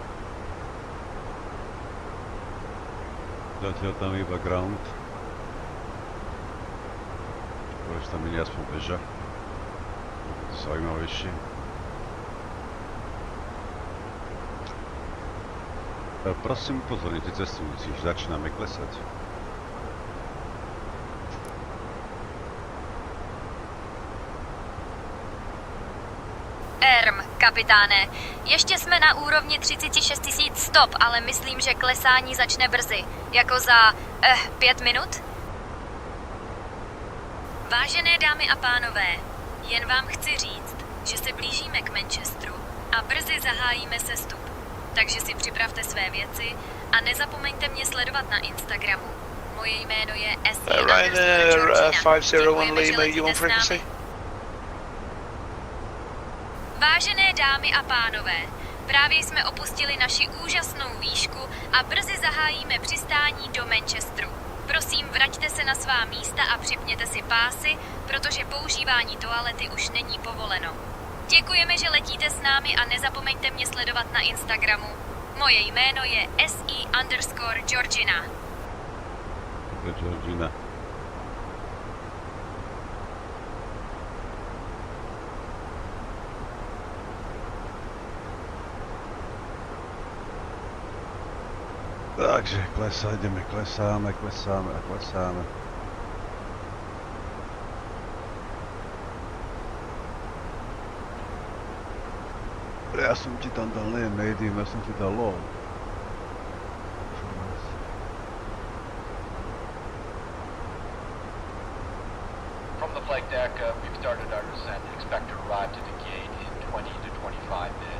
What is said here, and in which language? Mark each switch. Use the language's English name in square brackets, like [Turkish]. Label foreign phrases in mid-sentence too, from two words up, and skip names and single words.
[Slovak] Zatiaľ tam iba ground. Povedz tam minie aspoň beža. To je zaujímavejšie. Prosím upozornite cestujúcich, že začíname klesať. [Czech] Kapitáne, ještě jsme na úrovni 36 000 stop, ale myslím, že klesání začne brzy. Jako za 5 minut? Vážené dámy a pánové, jen vám chci říct, že se blížíme k Manchesteru a brzy zahájíme sestup. Takže si připravte své věci a nezapomeňte mě sledovat na Instagramu. Moje jméno je [English] Ryanair 501 Lima, you on frequency? [Czech] Vážené dámy a pánové, právě jsme opustili naši úžasnou výšku a brzy zahájíme přistání do Manchesteru. Prosím, vraťte se na svá místa a připněte si pásy, protože používání toalety už není povoleno. Děkujeme, že letíte s námi a nezapomeňte mě sledovat na Instagramu. Moje jméno je SI_Georgina. Georgina. [Slovak] Takže ideme, klesáme. Ja som ti tam dal ne medium, ja som ti dal low. [English] From the flight deck, we've started our descent. Expect to arrive to the gate in 20 to 25 minutes.